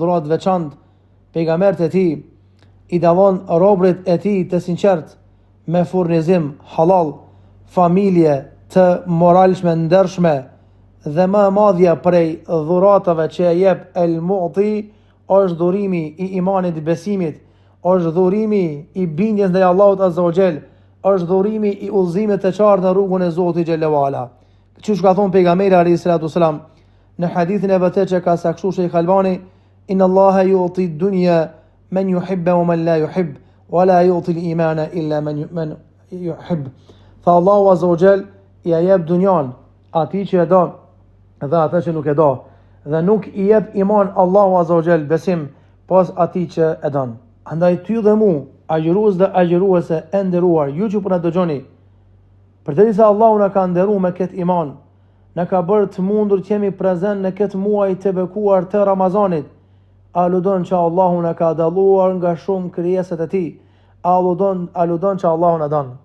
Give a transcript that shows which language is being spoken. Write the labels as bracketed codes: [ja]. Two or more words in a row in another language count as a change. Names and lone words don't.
[sq] dhurat veçantë pejgamberët e tij, i dallon robërit e tij të sinqert me furnizim halal, familje të moralshme, ndershme, dhe më e madhja prej dhuratave që e jep el mu'ti është dhurimi i imanit, i besimit, është dhurimi i bindjes ndaj Allahut [ar] عز وجل, [sq] është dhurimi i udhëzimit të qartë në rrugën e Zotit [ar] جل وعلا. [sq] Siç ka thonë pejgamberi [ar] عليه الصلاة والسلام [sq] në hadithin e vërtetë që ka sakshuar Sheikh Albani, [ar] إن الله يعطي الدنيا من يحب ومن لا يحب ولا يعطي الإيمان إلا من يحب. [sq] Tha Allahu [ar] عز وجل [sq] i jep dunjan atij që e do dhe ata që nuk e do, dhe nuk i jep iman Allahu [ar] عز وجل, [sq] besim, pas atij që e don. Andaj ty dhe mu, agjërues dhe agjëruese e nderuar, ju që po na dëgjoni, përderisa Allahu na ka nderuar me këtë iman, na ka bërë të mundur të jemi prezent në këtë muaj të bekuar të Ramazanit, aludon që Allahu na ka dalluar nga shumë krijesat e tij, aludon që Allahu na don.